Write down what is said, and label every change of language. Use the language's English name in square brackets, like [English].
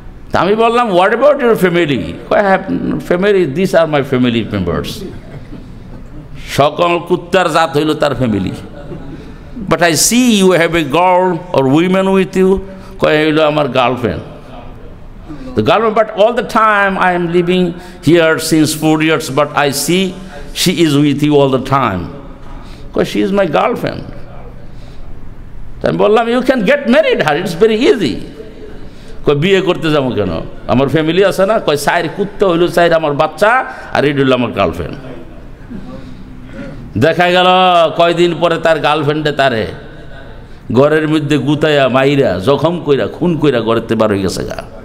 [Bangla] তা আমি বললাম, [English] What about your family? I have family, this are my family members. [Bangla] সকল কুত্তার জাত হইল তার family. [English] but I see you have a girl or women with you, [Bangla] কয় হইল আমার girlfriend. [English] The girlfriend, but all the time I am living here since 4 years, but I see she is with you all the time. Because she is my girlfriend. [Bangla] আমি বললাম, [English] You can get married her, it's very easy. [Bangla] কয় বিয়ে করতে যাবো কেন? আমার family আছে না। কয় 4 কুত্তা হইল, 4 আমার বাচ্চা, আর এটা হইল আমার গার্লফ্রেন্ড। দেখা গেল কয়দিন পরে তার গার্লফ্রেন্ডে তারে ঘরের মধ্যে গুতাইয়া মাইরা জখম কইরা খুন কইরা ঘরেতে বার হয়ে গেছে গা।